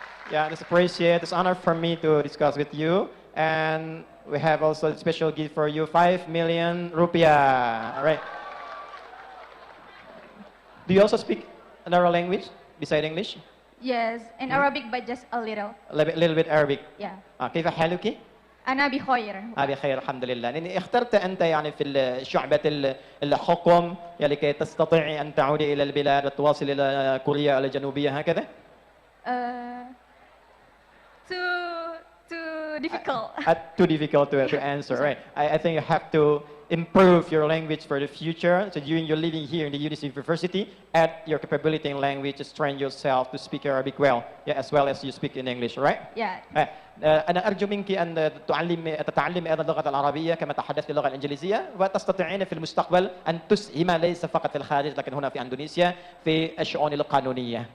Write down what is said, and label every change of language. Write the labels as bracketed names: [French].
[English] Yeah, it's appreciated. It's an honor for me to discuss with you. And we have also a special gift for you, 5 million rupiah. All right. Do you also speak another language beside English? Yes, in Arabic, but just a little. A little bit Arabic. Yeah. [Arabic] كيف حالك؟ أنا بخير. بخير الحمد لله. يعني اخترت أنت يعني في شعبة الحكم لكي تستطيعي أن تعودي إلى البلاد وتواصل إلى كوريا الجنوبية هكذا؟ [English] Too difficult. Too difficult to answer, right? I think you have to improve your language for the future. So during your living here in the university, add your capability in language to train yourself to speak Arabic well, yeah, as well as you speak in English, right? Yeah. [Arabic] أنا أرجو منك أن تتعلمي أيضا اللغة العربية كما تحدثت اللغة الإنجليزية وتستطيعين في المستقبل أن تسهم ليس فقط في الخارج لكن هنا في إندونيسيا في الشؤون القانونية.